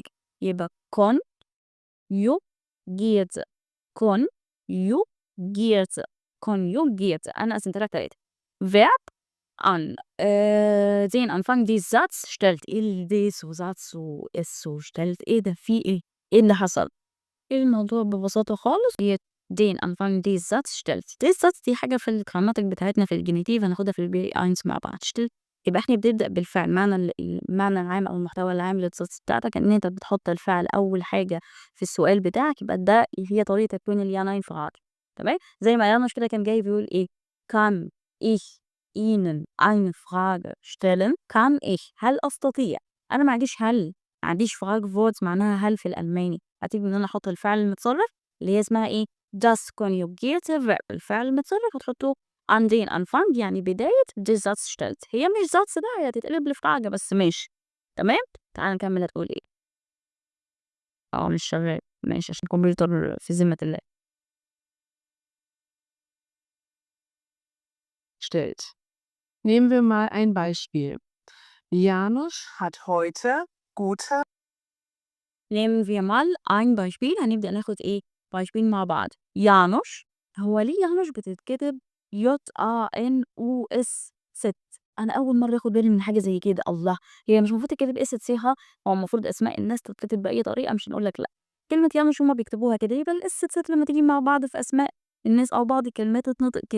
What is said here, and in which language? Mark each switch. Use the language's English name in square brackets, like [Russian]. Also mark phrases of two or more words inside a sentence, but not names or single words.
[Arabic] يبقى [German] conjugierte conjugierte conjugierte [Arabic] أنا قسّمتها لك 3. [German] verb an den Anfang des Satz stellt des وsatz وes وstellt. [Arabic] إيه ده، في إيه؟ إيه اللي حصل؟ الموضوع ببساطة خالص [German] den Anfang des Satz stellt. des Satz [Arabic] دي حاجة في الجراماتيك بتاعتنا في الجينيتيف هناخدها في الB1 مع بعض. stellt يبقى إحنا بنبدأ بالفعل. المعنى العام أو المحتوى العام للsatz بتاعتك إن أنت بتحط الفعل أول حاجة في السؤال بتاعك. يبقى ده هي طريقة تكوين ال [German] ja Frage. [Arabic] تمام؟ زي ما يانوش كده كان جاي بيقول إيه، [German] kann ich Ihnen eine Frage stellen؟ kann ich [Arabic] هل أستطيع. أنا ما عنديش هل، ما عنديش Fragewort معناها هل في الألماني. هتيجي إن أنا أحط الفعل المتصرف اللي هي اسمها إيه، [German] das konjugierte Verb. [Arabic] الفعل المتصرف هتحطه [German] an den Anfang [Arabic] يعني بداية [German] des Satz stellt. [Arabic] هي مش Satz ده، هي هتتقلب لفراجة بس ماشي. تمام؟ تعالَ نكمل هتقول إيه. مش شغال. ماشي عشان الكمبيوتر في ذمة الله. [German] stellt. Nehmen wir mal ein Beispiel. Janusz hat heute gute nehmen wir mal ein Beispiel. [Arabic] هنبدأ ناخد إيه beispiel مع بعض. يانوش، هو ليه يانوش بتتكتب يانوس ست؟ أنا أول مرة آخد بالي من حاجة زي كده. الله! هي مش المفروض تتكتب اس ها؟ هو المفروض أسماء الناس تتكتب بأي طريقة، مش هنقول لك لأ. كلمة يانوش هُم بيكتبوها كده، يبقى الاس ست لمّا تيجي مع بعض في أسماء الناس أو بعض الكلمات تتنطق كده.